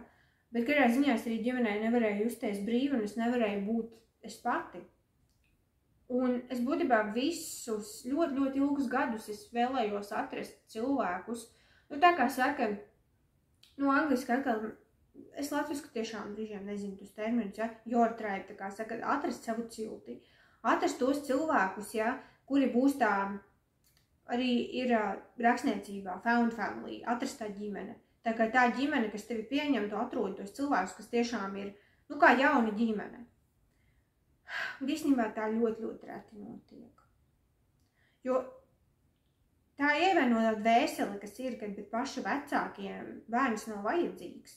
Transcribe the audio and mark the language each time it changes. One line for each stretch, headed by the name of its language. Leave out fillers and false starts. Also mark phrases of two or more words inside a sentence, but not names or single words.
Latvian: Bet kādā ziņā es arī ģimenē nevarēju justies brīvi un es nevarēju būt es pati. Un es būtībā visus ļoti, ļoti ilgus gadus es vēlējos atrast cilvēkus. Tā kā saka, angliski atkal, es latvisku tiešām brīžiem nezinu tos terminus, ja,
English: your tribe,
Latvian: tā kā saka, atrast savu cilti. Atrast tos cilvēkus, ja, kuri būs tā, arī ir rakstniecībā,
English: found family,
Latvian: atrast tā ģimene. Tā kā tā ģimene, kas tevi pieņem, tu atrodi tos cilvēkus, kas tiešām ir, kā jauna ģimene. Un īstenībā tā ļoti, ļoti reti notiek. Jo tā ievaino dvēseli, kas ir, kad paša vecākiem bērns nav vajadzīgs.